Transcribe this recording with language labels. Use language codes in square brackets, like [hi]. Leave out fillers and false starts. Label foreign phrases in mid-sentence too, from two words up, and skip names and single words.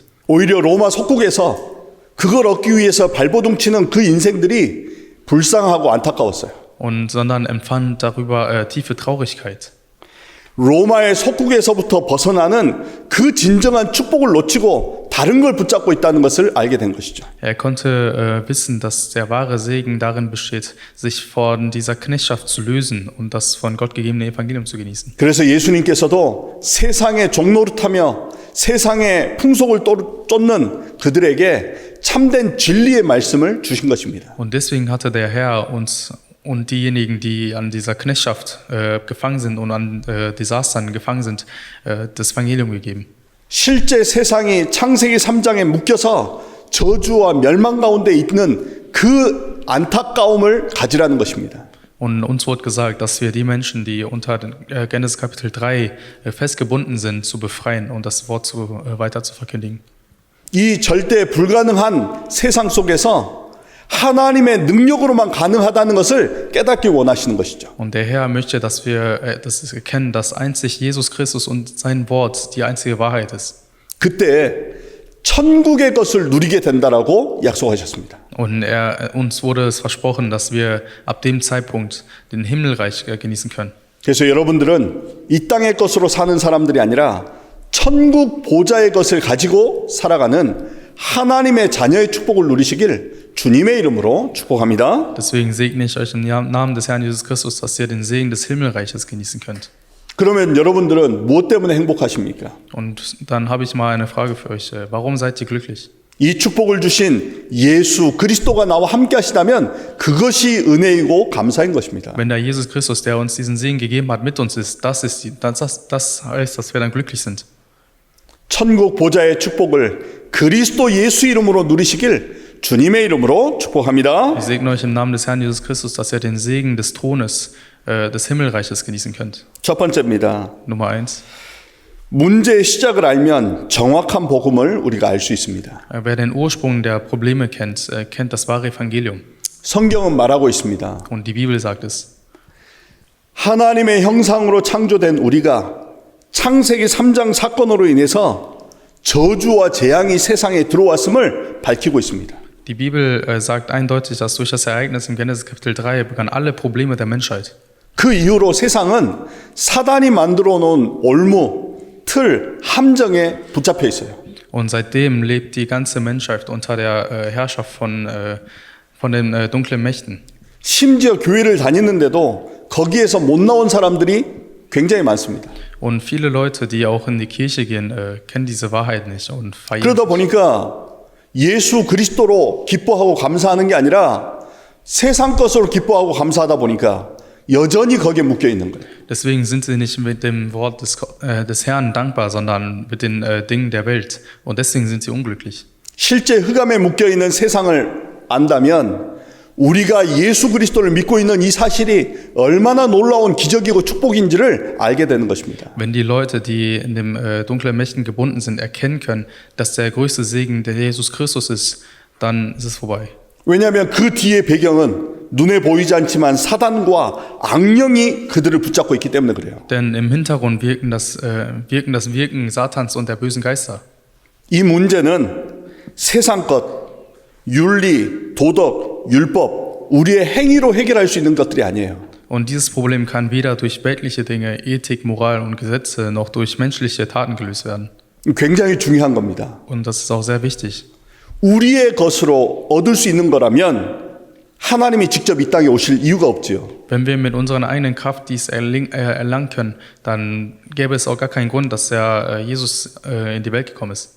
[ko] 오히려 로마 속국에서 그걸 얻기 위해서 발버둥 치는 그 인생들이 불쌍하고 안타까웠어요. [de] Sondern empfand darüber tiefe Traurigkeit. [ko] 로마의 속국에서부터 벗어나는 그 진정한 축복을 놓치고 다른 걸 붙잡고 있다는 것을 알게 된 것이죠. [de] Er konnte wissen, dass der wahre Segen darin besteht, sich von dieser Knechtschaft zu lösen und das von Gott gegebene Evangelium zu genießen. [ko] 그래서 예수님께서도 세상의 종노릇하며 세상의 풍속을 쫓는 그들에게 참된 진리의 말씀을 주신 것입니다. [de] Und deswegen hatte der Herr uns und diejenigen, die an dieser Knechtschaft gefangen sind und an Desastern gefangen sind, das Evangelium gegeben. [ko] 실제 세상이 창세기 3장에 묶여서 저주와 멸망 가운데 있는 그 안타까움을 가지라는 것입니다. [de] Und uns wird gesagt, dass wir die Menschen, die unter Genesis Kapitel 3 festgebunden sind, zu befreien und das Wort weiter zu verkündigen. [ko] 이 절대 불가능한 세상 속에서 하나님의 능력으로만 가능하다는 것을 깨닫기 원하시는 것이죠. [de] Und der Herr möchte, dass wir das erkennen, dass einzig Jesus Christus und sein Wort die einzige Wahrheit ist. [ko] 그때 천국의 것을 누리게 된다라고 약속하셨습니다. [de] Und uns wurde es versprochen, dass wir ab dem Zeitpunkt den Himmelreich genießen können. [ko] 그래서 여러분들은 이 땅의 것으로 사는 사람들이 아니라 천국 보좌의 것을 가지고 살아가는 하나님의 자녀의 축복을 누리시길 주님의 이름으로 축복합니다. [de] Deswegen segne ich euch im Namen des Herrn Jesus Christus, dass ihr den Segen des Himmelreiches genießen könnt. [ko] 그러면 여러분들은 무엇 때문에 행복하십니까? [de] Und dann habe ich mal eine Frage für euch. Warum seid ihr glücklich? [ko] 이 축복을 주신 예수 그리스도가 나와 함께 하시다면 그것이 은혜이고 감사인 것입니다. [de] Wenn der Jesus Christus, der uns diesen Segen gegeben hat, mit uns ist, das heißt, dass wir dann glücklich sind. [ko] 천국 보좌의 축복을 그리스도 예수 이름으로 누리시길 주님의 이름으로 축복합니다. [de] Ich segne euch im Namen des Herrn Jesus Christus, dass ihr den Segen des Thrones, des Himmelreiches genießen könnt. [ko] 첫 번째입니다. [de] Nummer 1. [ko] 문제의 시작을 알면 정확한 복음을 우리가 알 수 있습니다. [de] Wer den Ursprung der Probleme kennt, kennt das wahre Evangelium. [ko] 성경은 말하고 있습니다. [de] Und die Bibel sagt es. [ko] 하나님의 형상으로 창조된 우리가 창세기 3장 사건으로 인해서 저주와 재앙이 세상에 들어왔음을 밝히고 있습니다. [de] Die Bibel sagt eindeutig, dass durch das Ereignis im Genesis Kapitel 3 begannen alle Probleme der Menschheit. [ko] 그 이후로 세상은 사단이 만들어 놓은 올무, 틀, 함정에 붙잡혀 있어요. [de] Und seitdem lebt die ganze Menschheit unter der Herrschaft von den dunklen Mächten. [ko] 심지어 교회를 다니는데도 거기에서 못 나온 사람들이 굉장히 많습니다. [de] Und viele Leute, die auch in die Kirche gehen, kennen diese Wahrheit nicht und feiern. [ko] 그러다 보니까 예수 그리스도로 기뻐하고 감사하는 게 아니라 세상 것으로 기뻐하고 감사하다 보니까 여전히 거기에 묶여 있는 거예요. [de] Deswegen sind sie nicht mit dem Wort des Herrn dankbar, sondern mit den Dingen der Welt. Und deswegen sind sie unglücklich. [ko] 실제 흑암에 묶여 있는 세상을 안다면 우리가 예수 그리스도를 믿고 있는 이 사실이 얼마나 놀라운 기적이고 축복인지를 알게 되는 것입니다. [de] Wenn die Leute, die in dem dunklen Mächten gebunden sind, erkennen können, dass der größte Segen der Jesus Christus ist, dann ist es vorbei. [ko] 왜냐하면 그 뒤의 배경은 눈에 보이지 않지만 사단과 악령이 그들을 붙잡고 있기 때문에 그래요. [de] Denn im Hintergrund wirken das Wirken Satans und der bösen Geister. [ko] 이 문제는 세상 것, 윤리, 도덕, 율법, 우리의 행위로 해결할 수 있는 것들이 아니에요. [de] Und dieses Problem kann weder durch weltliche Dinge, Ethik, Moral und Gesetze noch durch menschliche Taten gelöst werden. [ko] 굉장히 중요한 겁니다. [de] Und das ist auch sehr wichtig. [ko] 우리의 것으로 얻을 수 있는 거라면 하나님이 직접 이 땅에 오실 이유가 없지요. [de] Wenn wir mit unserer eigenen Kraft dies erlangen können, dann gäbe es auch gar keinen Grund, dass der Jesus in die Welt gekommen ist.